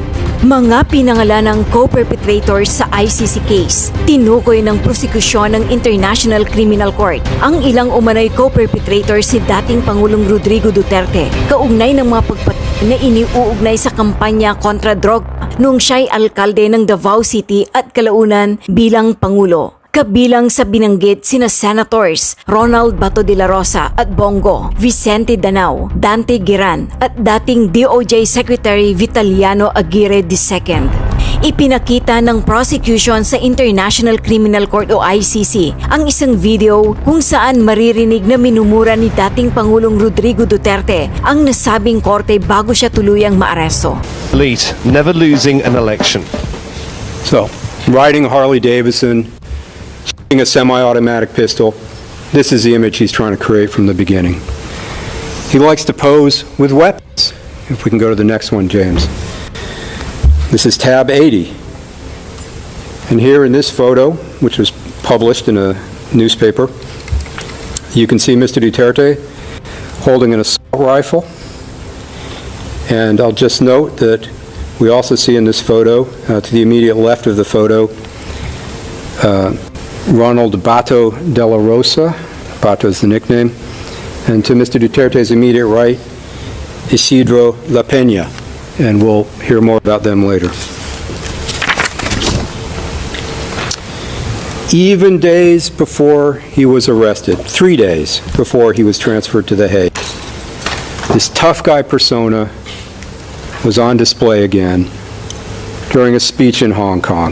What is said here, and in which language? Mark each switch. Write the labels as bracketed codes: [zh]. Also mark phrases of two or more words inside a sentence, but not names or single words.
[tl] Mga pinangalanang co-perpetrators sa ICC case, tinukoy ng prosekusyon ng International Criminal Court ang ilang umanay co-perpetrators si dating Pangulong Rodrigo Duterte, kaugnay ng mga pagpatay na iniuugnay sa kampanya kontra droga noong siya'y alkalde ng Davao City at kalaunan bilang Pangulo. Kabilang sa binanggit sina Senators Ronald Bato de la Rosa at Bongo, Vicente Danao, Dante Giran at dating DOJ Secretary Vitaliano Aguirre II. Ipinakita ng prosecution sa International Criminal Court o ICC ang isang video kung saan maririnig na minumura ni dating Pangulong Rodrigo Duterte ang nasabing korte bago siya tuluyang maaresto. [en] Elite, never losing an election. So, riding Harley Davidson, a semi-automatic pistol. This is the image he's trying to create from the beginning. He likes to pose with weapons. If we can go to the next one, James. This is tab 80. And here in this photo, which was published in a newspaper, you can see Mr. Duterte holding an assault rifle And I'll just note that we also see in this photo, to the immediate left of the photo, Ronald Bato de la Rosa. Bato is the nickname. And to Mr. Duterte's immediate right, Isidro La Peña. And we'll hear more about them later. Even days before he was arrested, 3 days before he was transferred to The Hague, this tough guy persona was on display again during a speech in Hong Kong.